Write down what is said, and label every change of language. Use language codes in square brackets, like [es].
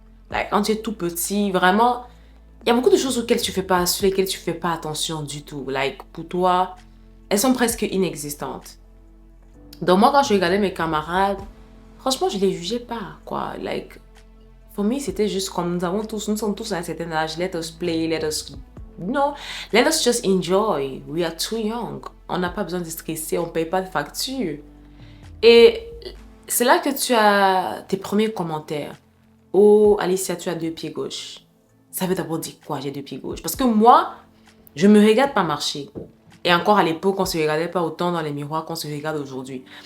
[fr] Like, quand tu es tout petit, vraiment, il y a beaucoup de choses sur lesquelles tu fais pas attention du tout. Like, pour toi, elles sont presque inexistantes. Donc moi, quand je regardais mes camarades, franchement, je les jugeais pas, quoi. [en] Like, for me, [fr] c'était juste comme nous sommes tous à un certain âge. [en] Let us play, let us just enjoy. We are too young. [fr] On n'a pas besoin de stresser, on paye pas de facture. Et c'est là que tu as tes premiers commentaires. Oh, Alicia, tu as deux pieds gauches. Ça veut d'abord dire quoi, j'ai deux pieds gauches? Parce que moi, je me regarde pas marcher. Et encore à l'époque, on ne se regardait pas autant dans les miroirs qu'on se regarde aujourd'hui.